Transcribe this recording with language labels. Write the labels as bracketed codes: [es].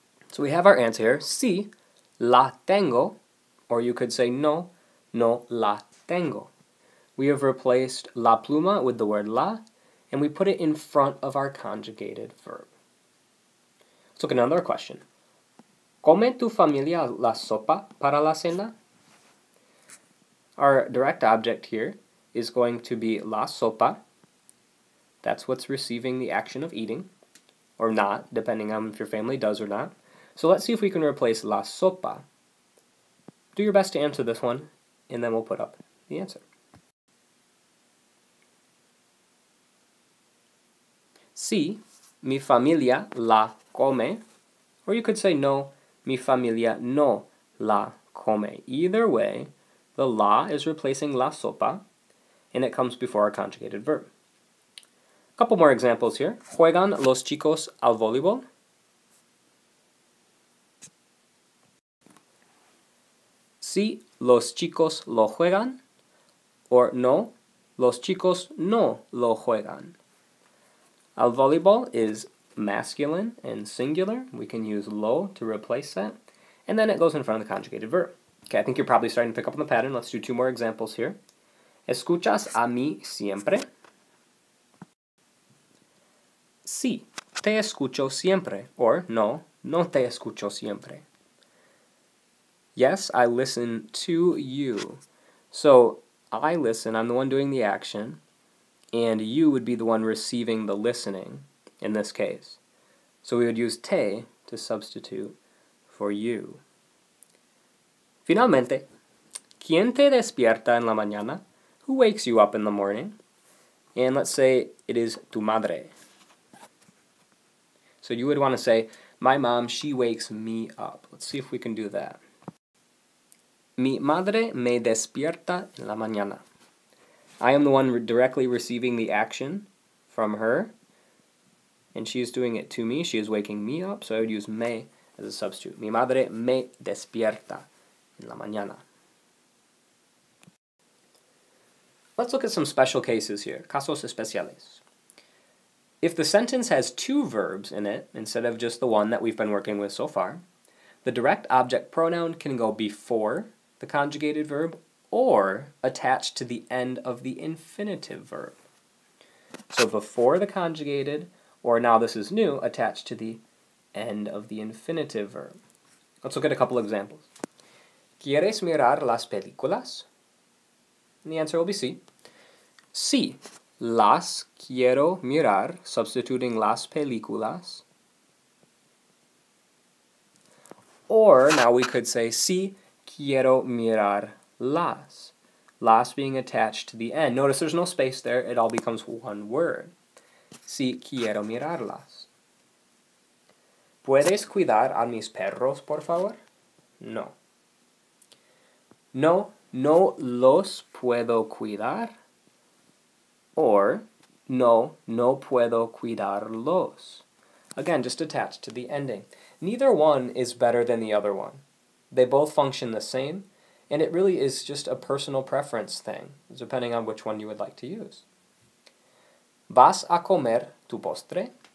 [en] So we have our answer here. [es] Sí, la tengo, [en] or you could say [es] no, no la tengo. [en] We have replaced la pluma with the word la, and we put it in front of our conjugated verb. Let's look at another question. [es] ¿Come tu familia la sopa para la cena? [en] Our direct object here is going to be la sopa. That's what's receiving the action of eating, or not, depending on if your family does or not. So let's see if we can replace la sopa. Do your best to answer this one, and then we'll put up the answer. [es] Sí, mi familia la come. [en] Or you could say [es] no, mi familia no la come. [en] Either way, the la is replacing la sopa, and it comes before our conjugated verb. A couple more examples here. [es] ¿Juegan los chicos al voleibol? Sí, los chicos lo juegan. Or no, los chicos no lo juegan. [en] Al voleibol is masculine and singular. We can use lo to replace that. And then it goes in front of the conjugated verb. Okay, I think you're probably starting to pick up on the pattern. Let's do two more examples here. [es] ¿Escuchas a mí siempre? Sí, te escucho siempre. Or no, no te escucho siempre. [en] Yes, I listen to you. So I listen, I'm the one doing the action, and you would be the one receiving the listening in this case. So we would use te to substitute for you. [es] Finalmente, ¿quién te despierta en la mañana? [en] Who wakes you up in the morning? And let's say it is tu madre. So you would want to say, my mom, she wakes me up. Let's see if we can do that. [es] Mi madre me despierta en la mañana. [en] I am the one directly receiving the action from her, and she is doing it to me. She is waking me up, so I would use me as a substitute. [es] Mi madre me despierta en la mañana. [en] Let's look at some special cases here, [es] casos especiales. [en] If the sentence has two verbs in it, instead of just the one that we've been working with so far, the direct object pronoun can go before the conjugated verb or attached to the end of the infinitive verb. So before the conjugated, or now this is new, attached to the end of the infinitive verb. Let's look at a couple examples. [es] ¿Quieres mirar las películas? [en] And the answer will be sí. [es] Sí, las quiero mirar, substituting las películas. [en] Or now we could say [es] sí quiero mirar las. [en] Las being attached to the end. Notice there's no space there, it all becomes one word. [es] Sí quiero mirarlas. ¿Puedes cuidar a mis perros, por favor? No. No, no los puedo cuidar. Or, no, no puedo cuidarlos. [en] Again, just attached to the ending. Neither one is better than the other one. They both function the same, and it really is just a personal preference thing, depending on which one you would like to use. [es] ¿Vas a comer tu postre?